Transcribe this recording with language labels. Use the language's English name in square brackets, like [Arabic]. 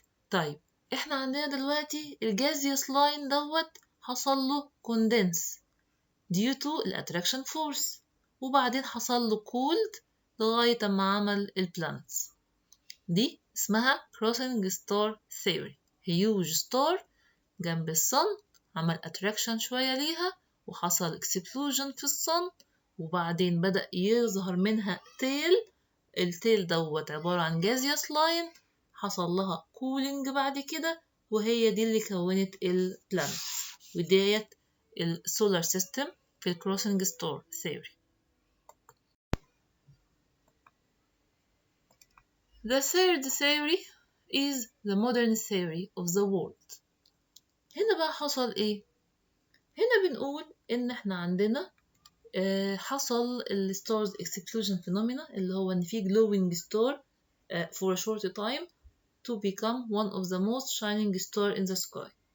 [Arabic] طيب احنا عندنا دلوقتي الجازيوس لاين دوت حصل له condense due to الاتراكشن فورس، وبعدين حصل له cooled لغاية ما عمل البلانتس. دي اسمها [English] crossing star theory. [Arabic] huge star جنب الصن عمل attraction شوية ليها وحصل exclusion في الصن، وبعدين بدأ يظهر منها التيل دوت عبارة عن [English] gaseous line [Arabic] حصل لها cooling بعد كده، وهي دي اللي كونت البلانت، وديت السولار سيستم في الكروسنج ستار ثيوري. [English] The third theory is the modern theory of the world. [Arabic] هنا بقى حصل ايه؟ هنا بنقول ان احنا عندنا حصل الستارز [English] exclusion phenomena [Arabic] اللي هو ان في [English] glowing star for a short time to become one of the most shining star in the sky.